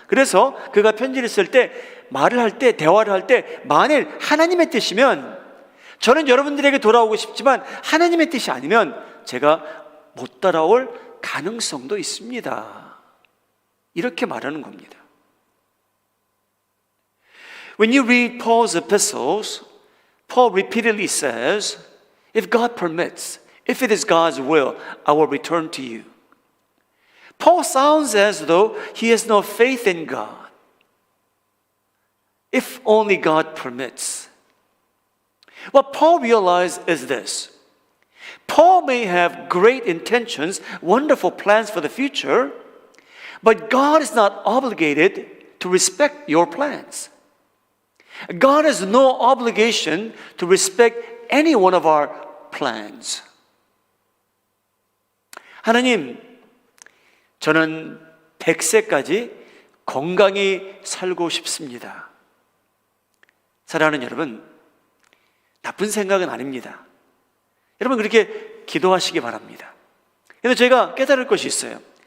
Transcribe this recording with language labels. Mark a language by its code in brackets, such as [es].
[ko] 그래서 그가 편지를 쓸 때, 말을 할 때, 대화를 할 때, 만일 하나님의 뜻이면, 저는 여러분들에게 돌아오고 싶지만 하나님의 뜻이 아니면 제가 못 따라올 가능성도 있습니다. 이렇게 말하는 겁니다. [en] When you read Paul's epistles, Paul repeatedly says, if God permits, if it is God's will, I will return to you. Paul sounds as though he has no faith in God. If only God permits. What Paul realized is this. Paul may have great intentions, wonderful plans for the future, but God is not obligated to respect your plans. God has no obligation to respect any one of our plans. [ko] 하나님, 저는 100세까지 건강히 살고 싶습니다. 사랑하는 여러분, 나쁜 생각은 아닙니다. 여러분, 그렇게 기도하시기 바랍니다. 그런데 저희가 깨달을 것이 있어요.